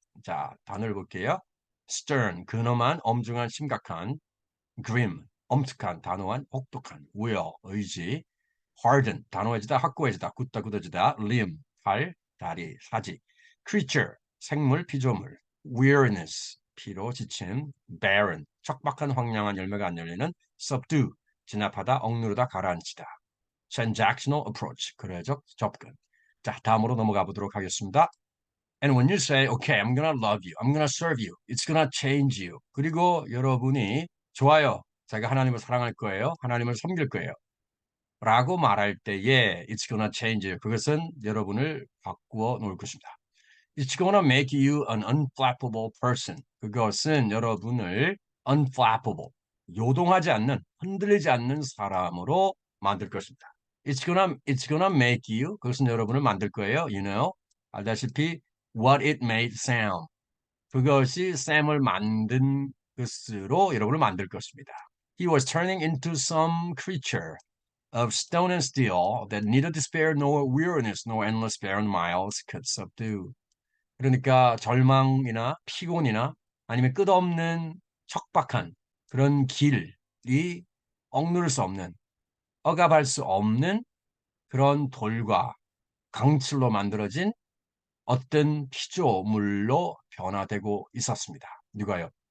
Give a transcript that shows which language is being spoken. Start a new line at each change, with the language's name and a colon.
Korean: 자, 단어를 볼게요. stern, 근엄한, 엄중한, 심각한, grim, 엄특한, 단호한, 혹독한, will, 의지, harden, 단호해지다, 확고해지다, 굳다, 굳어지다, limb, 팔, 다리, 사지, creature, 생물, 피조물, weariness, 피로, 지침, barren, 척박한, 황량한 열매가 안 열리는, subdue, 진압하다, 억누르다, 가라앉히다. transactional approach, 거래적 접근. 자, 다음으로 넘어가 보도록 하겠습니다.
English: And when you say, okay, I'm gonna love you, I'm gonna serve you, it's gonna change you.
Korean: 그리고 여러분이 좋아요, 제가 하나님을 사랑할 거예요, 하나님을 섬길 거예요. 라고 말할 때에
English: it's gonna change you.
Korean: 그것은 여러분을 바꾸어 놓을 것입니다.
English: It's gonna make you an unflappable person.
Korean: 그것은 여러분을 unflappable, 요동하지 않는, 흔들리지 않는 사람으로 만들 것입니다.
English: It's gonna make you,
Korean: 그것은 여러분을 만들 거예요.
English: You know, 알다시피 what it made Sam.
Korean: 그것이 샘을 만든 것으로 여러분을 만들 것입니다.
English: He was turning into some creature of stone and steel that neither despair nor weariness nor endless barren miles could subdue.
Korean: 그러니까 절망이나 피곤이나 아니면 끝없는 척박한 그런 길이 억누를 수 없는, 억압할 수 없는 그런 돌과 강철로 만들어진 어떤 피조물로 변화되고 있었습니다. 누가요?